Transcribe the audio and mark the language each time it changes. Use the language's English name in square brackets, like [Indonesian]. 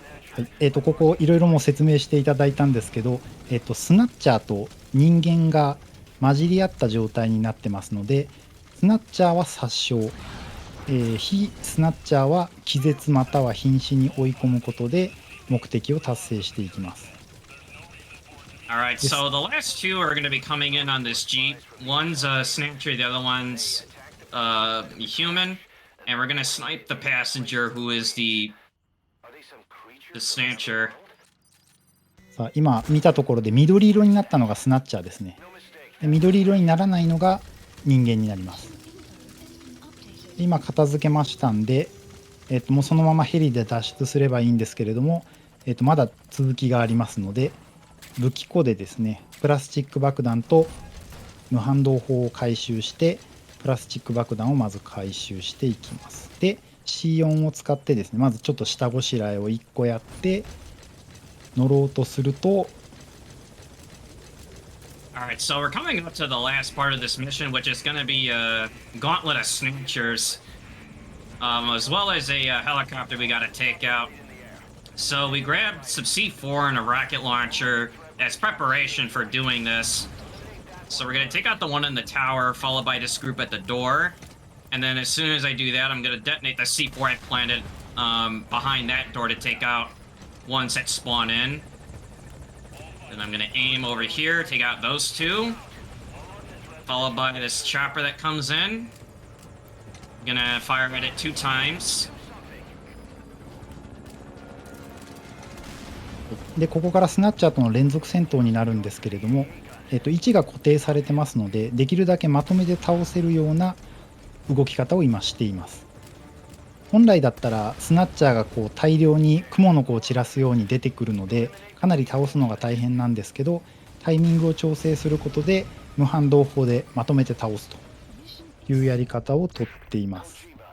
[Japanese] はい、ここいろいろも説明していただいたんですけど、スナッチャーと人間が混じり合った状態になってますので、スナッチャーは殺傷、非スナッチャーは気絶または瀕死に追い込むことで目的を達成していきます。 [English] Alright, so the last two are going to be coming in on this Jeep. One's a snatcher, the other one's human. And we're going to snipe the passenger who is the snatcher. [Japanese] さあ今見たところで緑色になったのがスナッチャーですね。で緑色にならないのが人間になります。今片付けましたんで、もうそのままヘリで脱出すればいいんですけれども、まだ続きがありますので、武器庫でですね、プラスチック爆弾と無反動砲を回収して、プラスチック爆弾をまず回収していきます。で、C4 を使ってですね、まずちょっと下ごしらえを1個やって乗ろうとすると、 [English] Alright, so we're coming up to the last part of this mission, which is going to be a gauntlet of snatchers, as well as a helicopter we got to take out. So we grabbed some C4 and a rocket launcher as preparation for doing this. So we're going to take out the one in the tower, followed by this group at the door. And then as soon as I do that, I'm going to detonate the C4 I planted behind that door to take out ones that spawn in. Then I'm going to aim over here, take out those two. Followed by this chopper that comes in. I'm going to fire at it 2 times. [Japanese] でここからスナッチャーとの連続戦闘になるんですけれども、位置が固定されてますので、できるだけまとめて倒せるような動き方を今しています。本来だったらスナッチャーがこう大量に雲の子を散らすように出てくるので、かなり倒すのが大変なんですけど、タイミングを調整することで無反動砲でまとめて倒すというやり方をとっています。